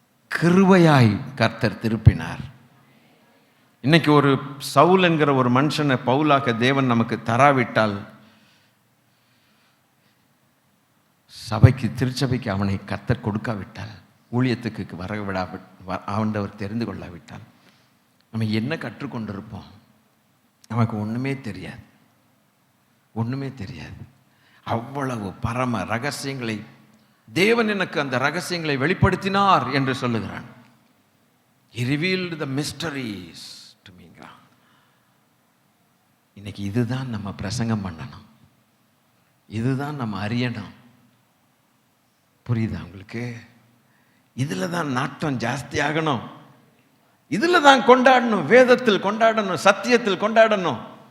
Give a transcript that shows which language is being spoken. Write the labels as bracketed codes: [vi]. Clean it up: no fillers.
[ta] கிருபையாய் கர்த்தர் திருப்பினார். இன்னைக்கு ஒரு சவுல் என்கிற ஒரு மனுஷனை பவுலாக்க தேவன் நமக்கு தராவிட்டால், சபைக்கு திருச்சபைக்கு அவனை கர்த்தர் கொடுக்காவிட்டால், ஊழியத்துக்கு ஆண்டவர் தெரிந்து கொள்ளாவிட்டால் நம்ம என்ன கற்றுக்கொண்டிருப்போம்? நமக்கு ஒன்றுமே தெரியாது, ஒன்றுமே தெரியாது. அவ்வளவு பரம ரகசியங்களை தேவன் எனக்கு அந்த ரகசியங்களை வெளிப்படுத்தினார் என்று சொல்லுகிறான். [en] He revealed the mysteries to me. [ta] இன்னைக்கு இதுதான் நம்ம பிரசங்கம் பண்ணணும், இதுதான் நம்ம அறியணும். புரியுதா உங்களுக்கு? இதில் தான் நாட்டம் ஜாஸ்தி ஆகணும், இதில் தான் கொண்டாடணும், வேதத்தில் கொண்டாடணும், சத்தியத்தில் கொண்டாடணும்.